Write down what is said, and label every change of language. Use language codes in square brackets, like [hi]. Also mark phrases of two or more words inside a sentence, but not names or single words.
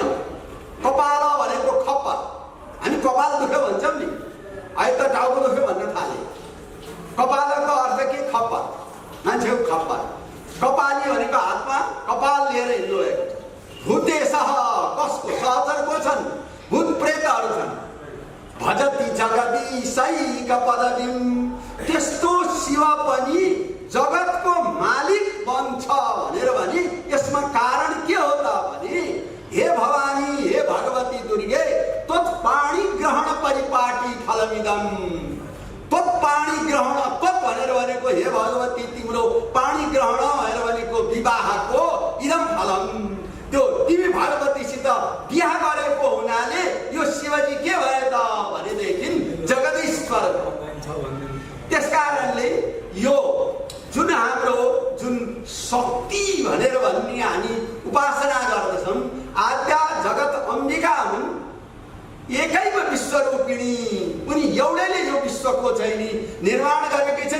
[ne] कपाल भनेको खप्पर, हामी कपाल दुख्यो भन्छौँ नि, अहिले त टाउको दुख्यो भन्न थाले। कपालको अर्थ के? खप्पर, मान्छेको खप्पर। कपाली भनेको हातमा कपाल लिएर हिँड्नुभएको छ। भूतेश, कसको? सहचरको छन्, भूत प्रेतहरू छन्। [sa] भजति जगदीशैक पदवीं, [ne] त्यस्तो शिव पनि जगतको मालिक बन्छ भनेर भने यसमा कारण के हो त भने हे भवानी, हे भगवती दुर्गे, [sa] त्वत्पाणी ग्रहण परिपाटी फलमिदं। त्वत्पाणी ग्रहण, [ne] त्वत् भनेर भनेको हे भगवती तिम्रो पाणी ग्रहण भनेर भनेको विवाहको [sa] इदम फलम, [ne] त्यो तिमी भगवतीसित बिहा गरेको हुनाले यो शिवजी के भयो त भनेदेखि जगदीश्वर। त्यसकारणले यो जुन हाम्रो जुन शक्ति भनेर भन्ने हामी उपासना गर्दछौँ, आद्या जगत अम्बिका हुन्, एकैको विश्वरूपिणी, उनी एउटैले यो विश्वको चाहिँ नि निर्माण गरेकै छन्।